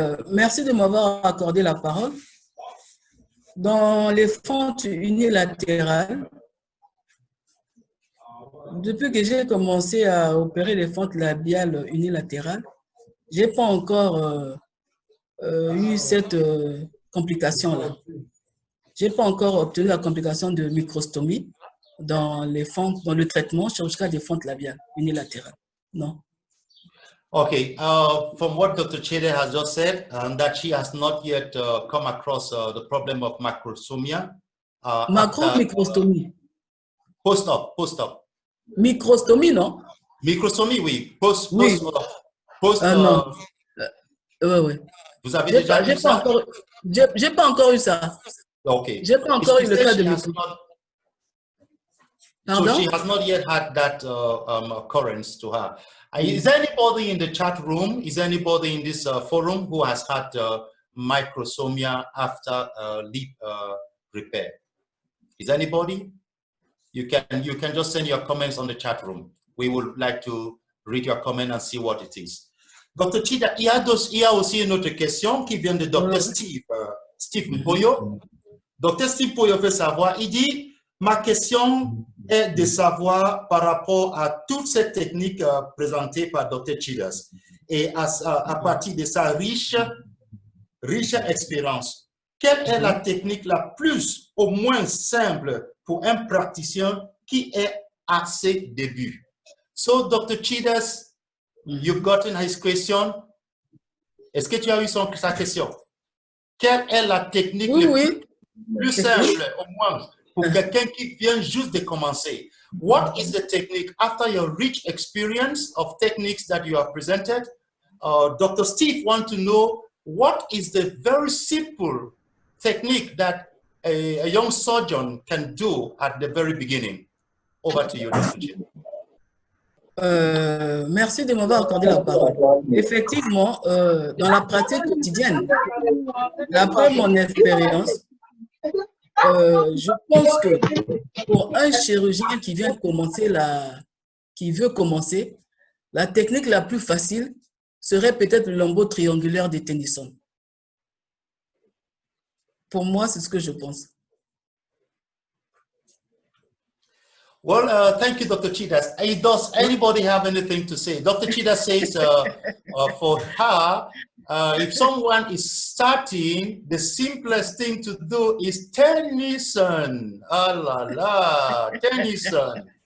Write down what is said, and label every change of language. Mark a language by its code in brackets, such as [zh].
[fr] Merci de m'avoir accordé la parole. Dans les fentes unilatérales, depuis que j'ai commencé à opérer les fentes labiales unilatérales, je n'ai pas encore eu cette complication-là. Je n'ai pas encore obtenu la complication de microstomie dans les fentes, dans le traitement chirurgical des fentes labiales unilatérales. Non. [en] Okay, from what Dr. Chede has just said, that she has not yet come across the problem of macrosomia. [fr] Macro-microstomie. Post-op. Microstomie, non? Microstomie, oui. Oui. Non. Oui. Vous avez déjà eu ça? J'ai pas encore eu ça. Okay. J'ai pas encore eu le cas de microstomie. [en] So she has not yet had that occurrence to her. Is there anybody in the chat room, is there anybody in this forum who has had microsomia after lip repair? Is anybody? You can just send your comments on the chat room. We would like to read your comment and see what it is. Dr. [fr] Chida, il y a aussi une autre question qui vient de Dr. Steve Mpoyo. Dr. Steve Mpoyo veut savoir, il dit, ma question est de savoir par rapport à toutes ces techniques présentées par Dr. Chidas et à partir de sa riche expérience, quelle est la technique la plus au moins simple pour un praticien qui est à ses débuts? [en] So, Dr. Chidas, you've gotten his question. [fr] Est-ce que tu as eu sa question? Quelle est la technique plus simple au moins pour quelqu'un qui vient juste de commencer? [en] What is the technique after your rich experience of techniques that you have presented? Dr. Steve wants to know what is the very simple technique that a young surgeon can do at the very beginning. Over to you, Dr. Steve. [fr] Merci de m'avoir accordé la parole. Effectivement, dans la pratique quotidienne, d'après mon expérience, je pense que pour un chirurgien qui vient commencer qui veut commencer, la technique la plus facile serait peut-être le lambeau triangulaire de Tennyson. Pour moi, c'est ce que je pense. [en] Well, thank you, Dr. Chidas. Does anybody have anything to say? Dr. Chidas says for her, if someone is starting, the simplest thing to do is Tennyson. [fr] Ah la la, Tennyson.